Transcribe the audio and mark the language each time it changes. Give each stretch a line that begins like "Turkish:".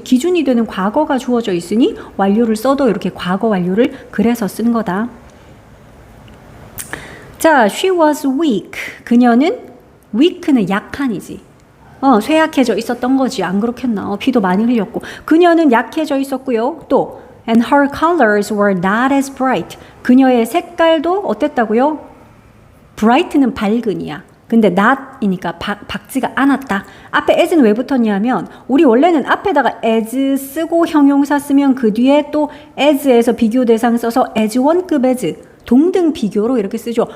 Korean: 기준이 되는 과거가 주어져 있으니 완료를 써도 이렇게 과거 완료를 그래서 쓴 거다.
English: 자, she was weak.
Korean: 그녀는 weak는 약한이지. 쇠약해져 있었던 거지. 안 그렇겠나? 피도 많이 흘렸고. 그녀는 약해져 있었고요.
English: 또 and her colors were not as bright.
Korean: 그녀의 색깔도 어땠다고요? bright는 밝은이야. 근데 not이니까 밝지가 않았다. 앞에 as는 왜 붙었냐면 우리 원래는 앞에다가 as 쓰고 형용사 쓰면 그 뒤에 또 as에서 비교 대상 써서 as 원급 as 동등 비교로 이렇게 쓰죠.